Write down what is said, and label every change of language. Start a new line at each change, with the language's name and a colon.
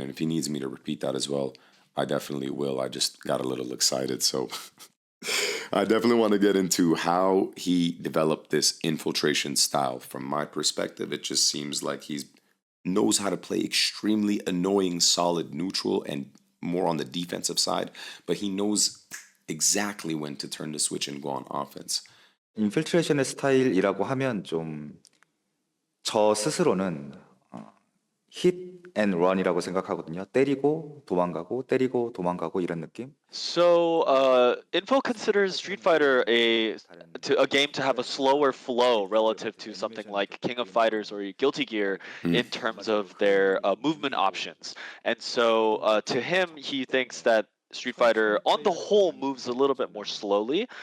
English: And if he needs me to repeat that as well, I definitely will. I just got a little excited, so I definitely want to get into how he developed this Infiltration style. From my perspective, it just seems like he knows how to play extremely annoying, solid neutral and more on the defensive side, but he knows exactly when to turn the switch and go on offense.
Korean: 인필트레이션의 스타일이라고 하면 좀 저 스스로는 hit and run이라고 생각하거든요. 때리고 도망가고 이런 느낌.
English: So Info considers Street Fighter a game to have a slower flow relative to something like King of Fighters or Guilty Gear in terms of their movement options. And so to him, he thinks that Street Fighter on the whole moves a little bit more slowly.